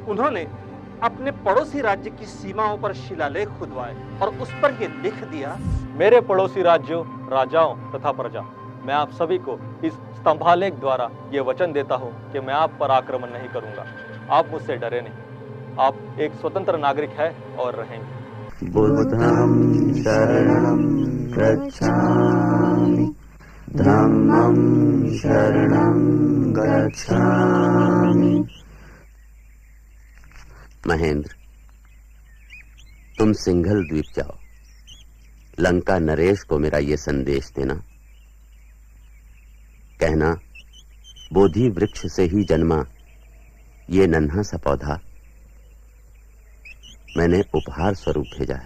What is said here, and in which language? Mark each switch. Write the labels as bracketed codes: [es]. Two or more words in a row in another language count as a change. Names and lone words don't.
[hi] उन्होंने अपने पड़ोसी राज्य की सीमाओं पर शिलालेख खुदवाए और उस पर यह लिख दिया, मेरे पड़ोसी राज्यों, राजाओं तथा प्रजा, मैं आप सभी को इस स्तंभालेख द्वारा ये वचन देता हूँ कि मैं आप पर आक्रमण नहीं करूँगा। आप मुझसे डरे नहीं, आप एक स्वतंत्र नागरिक है और रहेंगे। [pi] बुद्धं शरणं गच्छामि धम्मं शरणं गच्छामि। [hi] महेंद्र, तुम सिंघल द्वीप जाओ, लंका नरेश को मेरा ये संदेश देना, कहना बोधि वृक्ष से ही जन्मा ये नन्हा सा पौधा मैंने उपहार स्वरूप भेजा है।